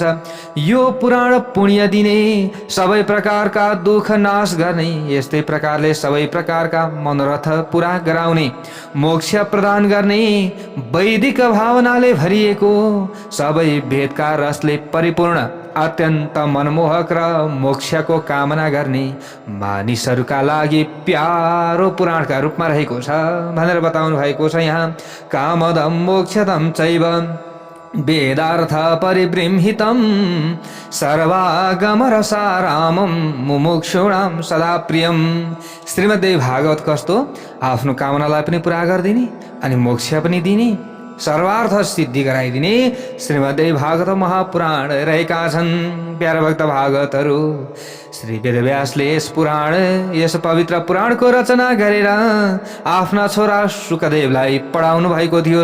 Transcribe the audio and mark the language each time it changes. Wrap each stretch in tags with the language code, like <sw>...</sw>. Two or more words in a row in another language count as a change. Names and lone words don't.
<ne>यो पुराण पुण्य दिने, सबै प्रकारका दुःख नाश गर्ने, यस्तै प्रकारले सबै प्रकारका मनोरथ पुरा गराउने, मोक्ष प्रदान गर्ने, वैदिक भावनाले भरिएको, सबै वेदका रसले परिपूर्ण, अत्यन्त मनमोहक र मोक्षको कामना गर्ने मानिसहरूका लागि प्यारो पुराणका रूपमा रहेको छ भनेर बताउनु भएको छ।</ne> <sa>यहाँ कामदम मोक्षदम चैव वेदार्थ परिबृंहितम सर्वागम रसारामम मुमुक्षुणाम सदा प्रियम।</sa> <ne>श्रीमद्देवी भागवत कस्तो आफ्नो कामनालाई पनि पुरा गरिदिने अनि मोक्ष पनि दिने, सर्वार्थ सिद्धि गराइदिने श्रीमद्देवी भागवत महापुराण रहेका छन्। प्यारा भक्त भागवतहरू, श्री वेदव्यासले यस पवित्र पुराणको रचना गरेर आफ्ना छोरा सुकदेवलाई पढाउनु भएको थियो।</ne>